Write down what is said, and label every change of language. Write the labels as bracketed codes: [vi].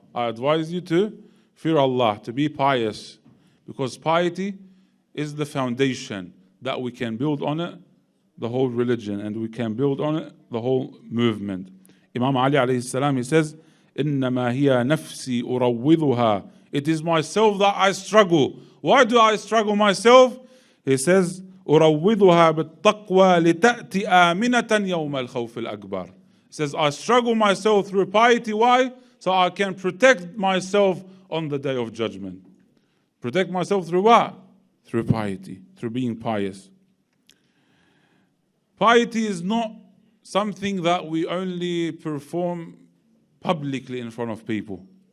[en] I advise you to fear Allah, to be pious, because piety is the foundation that we can build on it the whole religion, and we can build on it the whole movement. Imam Ali alayhi salam, he says, [ar] إنما هي نفسي أروضها. [en] It is myself that I struggle. Why do I struggle myself? He says, [ar] أروضها بالتقوى لتأتي آمنة يوم الخوف الأكبر. [en] He says, I struggle myself through piety. Why? So I can protect myself on the day of judgment. Protect myself through what? Through piety, through being pious. Piety is not something that we only perform publicly in front of people.